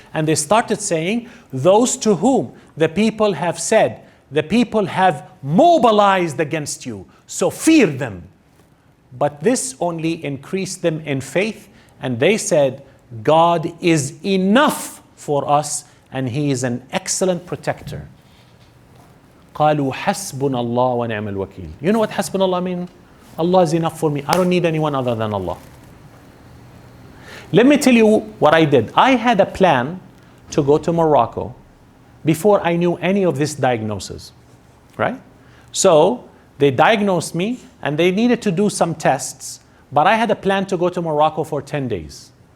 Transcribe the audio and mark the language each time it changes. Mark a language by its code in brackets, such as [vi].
[en] And they started saying, those to whom the people have said, the people have mobilized against you, so fear them. But this only increased them in faith, and they said, God is enough for us and He is an excellent protector. [ar] قالوا حسبنا الله ونعم الوكيل. [en] You know what [ar] حسبنا الله [en] means? Allah is enough for me. I don't need anyone other than Allah. Let me tell you what I did. I had a plan to go to Morocco before I knew any of this diagnosis, right? So they diagnosed me and they needed to do some tests, but I had a plan to go to Morocco for 10 days.